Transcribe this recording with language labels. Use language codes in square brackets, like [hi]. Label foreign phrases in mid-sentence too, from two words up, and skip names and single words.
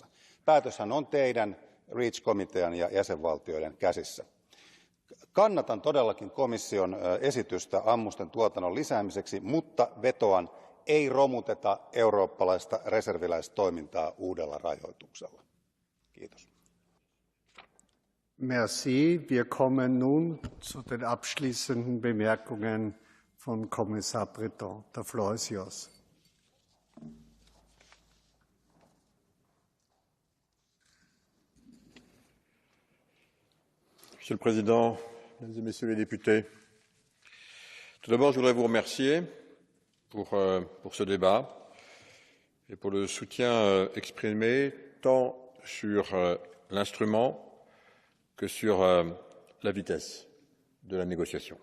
[fi] Päätöshän on teidän REACH-komitean ja jäsenvaltioiden käsissä. Kannatan todellakin komission esitystä ammusten tuotannon lisäämiseksi, mutta vetoan, ei romuteta eurooppalaista reserviläistoimintaa uudella rajoituksella. Kiitos. [fr] Merci. [de] Wir kommen nun zu den abschließenden Bemerkungen von Kommissar Breton. Der Floor ist yours. [fr] Monsieur le Président, Mesdames et Messieurs les députés, tout d'abord, je voudrais vous remercier pour ce débat et pour le soutien exprimé tant sur l'instrument que sur la vitesse de la négociation.